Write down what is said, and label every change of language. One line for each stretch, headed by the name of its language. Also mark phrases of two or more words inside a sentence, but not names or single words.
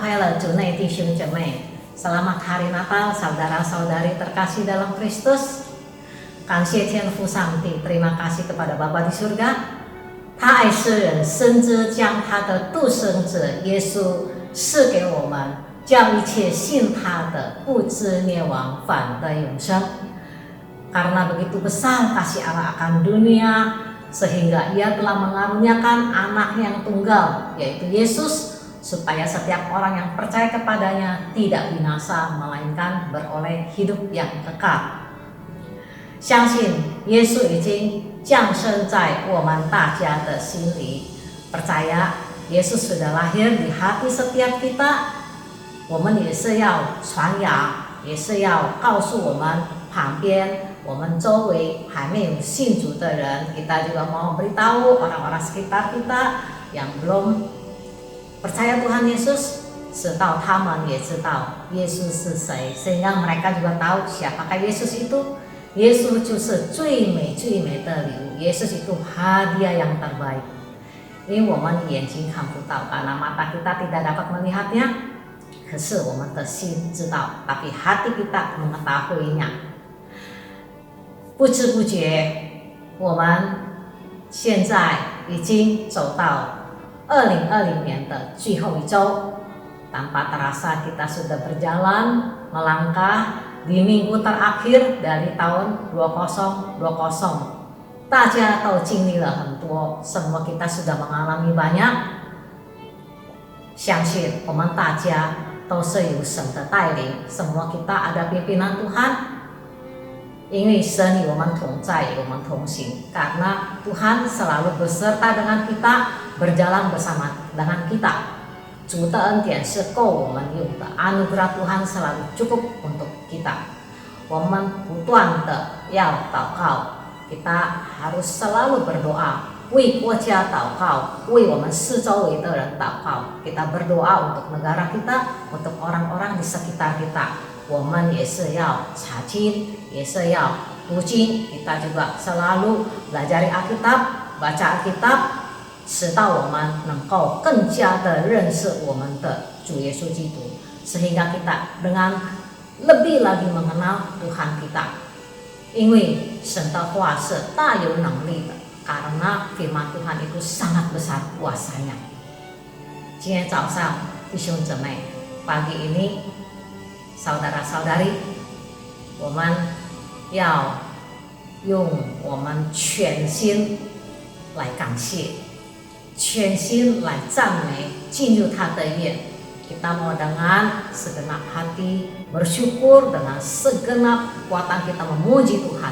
Chinese: 的主内弟兄姐妹，
Indonesian: Selamat Hari Natal saudara-saudari terkasih dalam Kristus.
Chinese: 感谢天父上帝，
Indonesian: terima kasih kepada Bapa di surga.
Chinese: 他爱世人，深知将他的独生子耶稣赐给我们，叫一切信他的不至灭亡，反得永生。
Indonesian: Karena begitu besar kasih Allah akan dunia, sehingga ia telah mengaruniakan anak yang tunggal, yaitu Yesus, supaya setiap orang yang percaya kepadanya tidak binasa, melainkan beroleh hidup yang kekal.
Chinese: 相信耶稣已经降生在我们大家的心里，
Indonesian: percaya Yesus sudah lahir di hati setiap kita.
Chinese: 我们也是要传扬，也是要告诉我们旁边我们周围还没有信主的人，
Indonesian: kita juga mau beritahu orang-orang sekitar kita yang belum percaya Tuhan Yesus,
Chinese: 直到他们也知道耶稣是谁，
Indonesian: sehingga mereka juga tahu siapakah Yesus itu.
Chinese: Yesus 就是最美最美的礼物，
Indonesian: Yesus itu hadiah yang terbaik.
Chinese: Ini 我们眼睛看不到，
Indonesian: karena mata kita tidak dapat melihatnya,
Chinese: 可是我们的心知道，
Indonesian: tapi hati kita mengetahuinya.
Chinese: 不知不觉， 我们现在已经走到 2020 年的最后一周.
Indonesian: Tanpa terasa kita sudah berjalan, melangkah di minggu terakhir dari tahun 2020.
Chinese: 大家都经历了很多，
Indonesian: semua kita sudah mengalami banyak.
Chinese: 相信我们大家都是有神的带领，
Indonesian: semua kita ada pimpinan Tuhan.
Chinese: 因为神与我们同在，与我们同行，
Indonesian: karena Tuhan selalu beserta dengan kita, berjalan bersama dengan kita.
Chinese: 主的恩典是够我们用的，
Indonesian: anugerah Tuhan selalu cukup untuk kita.
Chinese: 我们不断的要祷告，
Indonesian: kita harus selalu berdoa,
Chinese: 为国家祷告， 为我们四周围的人祷告.
Indonesian: Kita berdoa untuk negara kita, untuk orang-orang di sekitar kita.
Chinese: 我们也是要查经， 也是要读经.
Indonesian: Kita juga selalu belajar Alkitab, baca Alkitab,
Chinese: 直到我们能够更加的认识我们的主耶稣基督,
Indonesian: sehingga kita dengan lebih lagi mengenal Tuhan kita.
Chinese: 因为神的话是大有能力的,
Indonesian: karena firman Tuhan itu sangat besar kuasanya.
Chinese: 今天早上弟兄姊妹,
Indonesian: pagi ini saudara-saudari,
Chinese: 我们要用我们全心来感谢, 全心来赞美, 进入他的宴.
Indonesian: Kita mau dengan segenap hati bersyukur, dengan segenap kekuatan kita memuji Tuhan.